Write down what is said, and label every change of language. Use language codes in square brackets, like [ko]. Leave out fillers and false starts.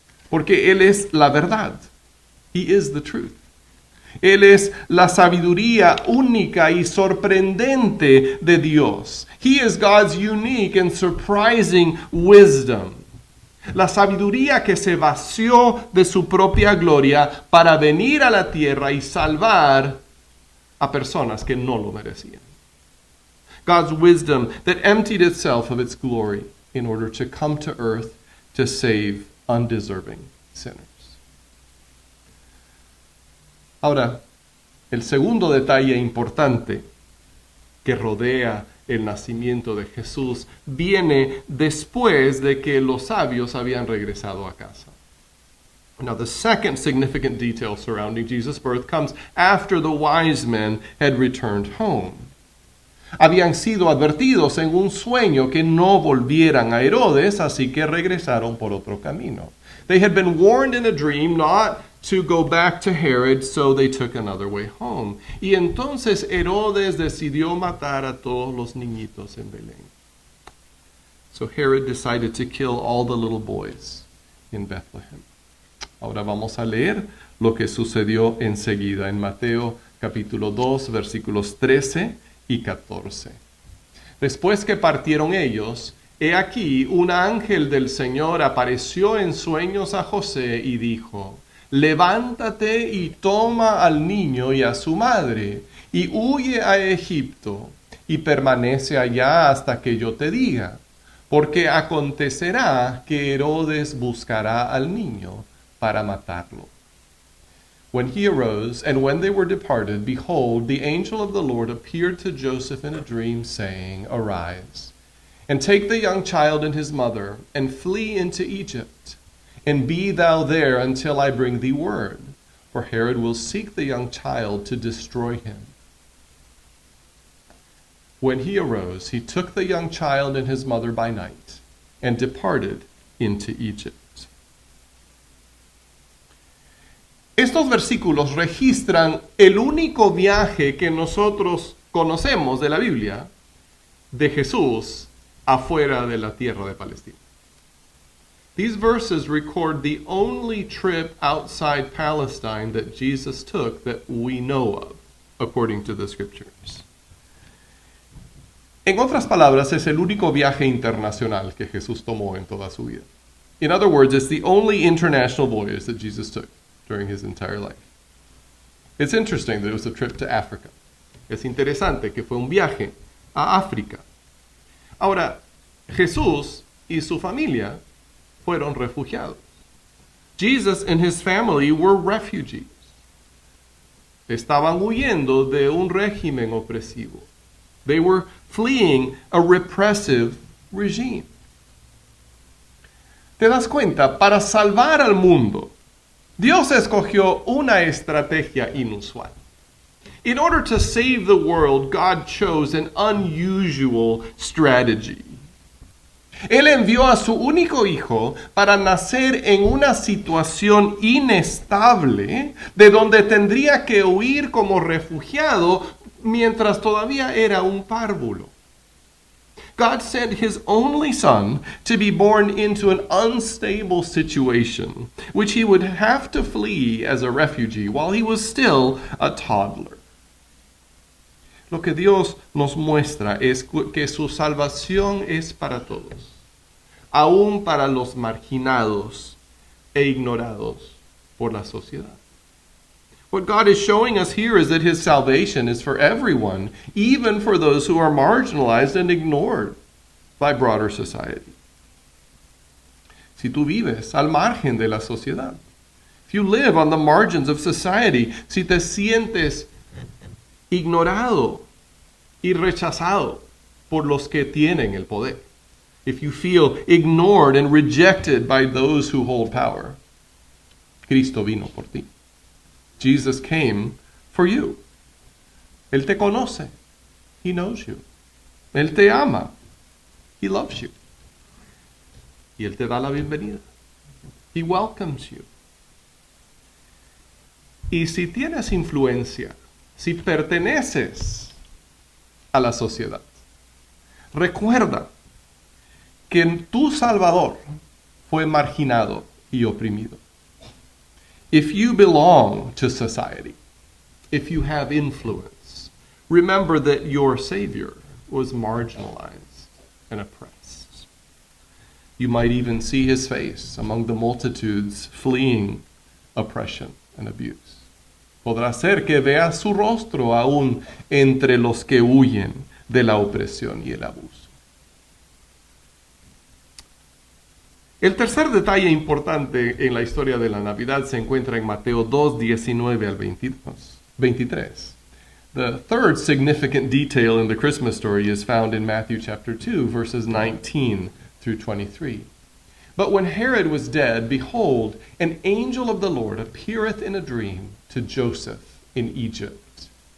[es] Porque Él es la verdad. [en] He is the truth. [es] Él es la sabiduría única y sorprendente de Dios. [en] He is God's unique and surprising wisdom. [es] La sabiduría que se vació de su propia gloria para venir a la tierra y salvar a personas que no lo merecían. [en] God's wisdom that emptied itself of its glory in order to come to earth to save undeserving sinners. [es] Ahora, el segundo detalle importante que rodea el nacimiento de Jesús viene después de que los sabios habían regresado a casa. [en] Now, the second significant detail surrounding Jesus' birth comes after the wise men had returned home. [es] Habían sido advertidos en un sueño que no volvieran a Herodes, así que regresaron por otro camino. [en] They had been warned in a dream not to go back to Herod, so they took another way home. [es] Y entonces Herodes decidió matar a todos los niñitos en Belén. [en] So Herod decided to kill all the little boys in Bethlehem. [es] Ahora vamos a leer lo que sucedió enseguida en Mateo capítulo 2, versículos 13 y 14. Después que partieron ellos, he aquí un ángel del Señor apareció en sueños a José y dijo: levántate y toma al niño y a su madre, y huye a Egipto, y permanece allá hasta que yo te diga, porque acontecerá que Herodes buscará al niño para matarlo. [en] When he arose, and when they were departed, behold, the angel of the Lord appeared to Joseph in a dream, saying, arise, and take the young child and his mother, and flee into Egypt. And be thou there until I bring thee word, for Herod will seek the young child to destroy him. When he arose, he took the young child and his mother by night, and departed into Egypt. [es] Estos versículos registran el único viaje que nosotros conocemos de la Biblia de Jesús afuera de la tierra de Palestina. [en] These verses record the only trip outside Palestine that Jesus took that we know of. according to the scriptures. [es] En otras palabras, es el único viaje internacional que Jesús tomó en toda su vida. [en] In other words, it's the only international voyage that Jesus took during his entire life. It's interesting that it was a trip to Africa. [es] Es interesante que fue un viaje a África. Ahora, Jesús y su familia fueron refugiados. [en] Jesus and his family were refugees. [es] Estaban huyendo de un régimen opresivo. [en] They were fleeing a repressive regime. [es] ¿Te das cuenta? Para salvar al mundo, Dios escogió una estrategia inusual. [en] In order to save the world, God chose an unusual strategy. [es] Él envió a su único hijo para nacer en una situación inestable, de donde tendría que huir como refugiado mientras todavía era un párvulo. [en] God sent his only son to be born into an unstable situation, which he would have to flee as a refugee while he was still a toddler. [es] Lo que Dios nos muestra es que su salvación es para todos, aún para los marginados e ignorados por la sociedad. [en] What God is showing us here is that his salvation is for everyone, even for those who are marginalized and ignored by broader society. [es] Si tú vives al margen de la sociedad, [en] if you live on the margins of society, [es] si te sientes ignorado y rechazado por los que tienen el poder, [en] if you feel ignored and rejected by those who hold power, [es] Cristo vino por ti. [en] Jesus came for you. [es] Él te conoce. [en] He knows you. [es] Él te ama. [en] He loves you. [es] Y Él te da la bienvenida. [en] He welcomes you. [es] Y si tienes influencia, si perteneces a la sociedad, recuerda que tu Salvador fue marginado y oprimido. [en] If you belong to society, if you have influence, remember that your Savior was marginalized and oppressed. You might even see his face among the multitudes fleeing oppression and abuse. [es] Podrá ser que veas su rostro aún entre los que huyen de la opresión y el abuso. El tercer detalle importante en la historia de la Navidad se encuentra en Mateo 2, 19 al 23. [en] The third significant detail in the Christmas story is found in Matthew chapter 2, verses 19 through 23. But when Herod was dead, behold, an angel of the Lord appeareth in a dream to Joseph in Egypt.